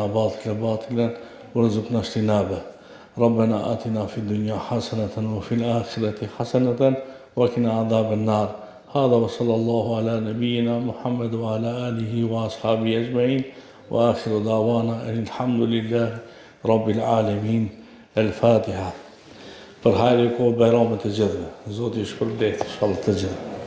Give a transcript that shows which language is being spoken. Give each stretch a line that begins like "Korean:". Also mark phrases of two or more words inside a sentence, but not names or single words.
Arabic: باطلا باطلا وارزقنا اجتنابه ربنا آتنا في الدنيا حسنة وفي الآخرة حسنة وقنا عذاب النار هذا وصلى الله على نبينا محمد وعلى آله وأصحابه أجمعين وآخر دعوانا أن الحمد لله رب العالمين الفاتحة
Albanian: për hajri ko bajramët të gjithëve. Zoti ju shpërblet, inshallah të gjithë.